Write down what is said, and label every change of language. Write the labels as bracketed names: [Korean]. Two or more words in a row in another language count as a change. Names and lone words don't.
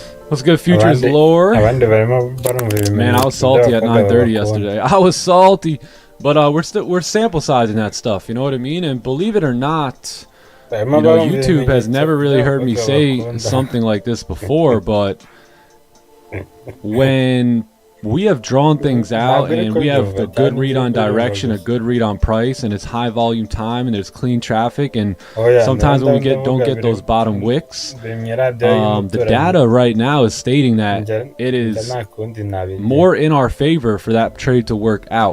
[English] What's good, Futures lower? [Kinyarwanda] abandi barimo barumva [English] Man, I [Kinyarwanda] ibimenyetso [English] was salty at [Kinyarwanda] by'abakobwa [English] 9:30 [Kinyarwanda] babakunda. [English] yesterday. I was salty, but we're sample sizing that stuff. You know what I mean? And believe it or not, [Kinyarwanda] Barimo [English] you know, [Kinyarwanda] barumva [English] YouTube has [Kinyarwanda] ibimenyetso [English] never really heard me [Kinyarwanda] by'abakobwa [English] say [Kinyarwanda] bakunda. [English] something like this before, but when we have drawn things out and we have a good read on direction, a good read on price, and it's high volume time and there's clean traffic, and sometimes when we don't get those bottom wicks, the data right now is stating that it is more in our favor for that trade to work out.